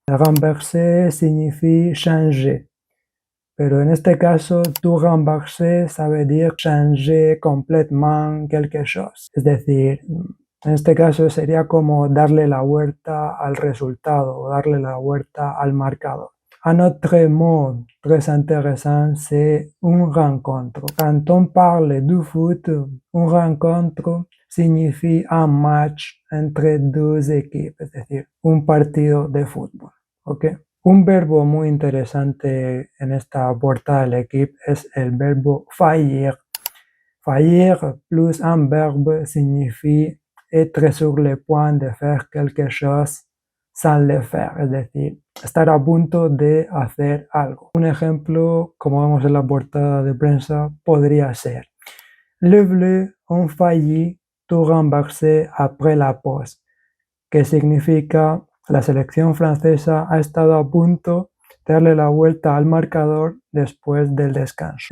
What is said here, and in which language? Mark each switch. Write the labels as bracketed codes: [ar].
[fr] Renverser signifie changer, [es] pero en este caso, [fr] tout renverser [es] sabe decir [fr] changer complètement quelque chose. [es] Es decir, en este caso sería como darle la vuelta al resultado o darle la vuelta al marcador. [fr] Un autre mot très intéressant, c'est une rencontre. Quand on parle du foot, une rencontre signifie un match entre dos équipes, [es] es decir, un partido de fútbol. ¿Ok? Un verbo muy interesante en esta portada del equipo es el verbo faillir. [fr] Faillir plus un verbe signifie être sur le point de faire quelque chose sans le faire, [es] es decir, estar a punto de hacer algo. Un ejemplo, como vemos en la portada de prensa, podría ser: [fr] Les Bleus ont failli tout rembourser après la pause, [es] que significa la selección francesa ha estado a punto de darle la vuelta al marcador después del descanso.